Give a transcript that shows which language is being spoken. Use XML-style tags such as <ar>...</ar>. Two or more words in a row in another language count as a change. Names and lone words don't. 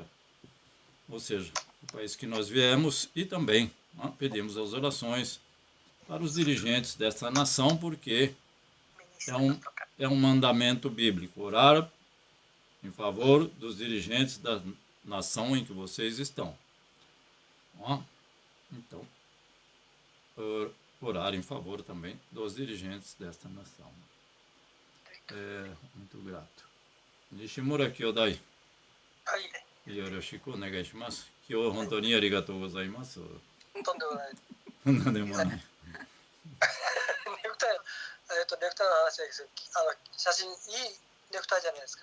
<pt>Ou seja, o país que nós viemos, e também pedimos as orações para os dirigentes dessa nação, porque é um mandamento bíblico, orar em favor dos dirigentes da nação em que vocês estão. Então, orar em favor também dos dirigentes desta nação. Muito grato. Nishimura Kyodai.</pt> <ja>はい、よろしくお願いします。今日は本当にありがとうございます。とんでもない。なんでもない。ネクタイ、ネクタイの話ですけど、写真いいネクタイじゃないですか。</ja>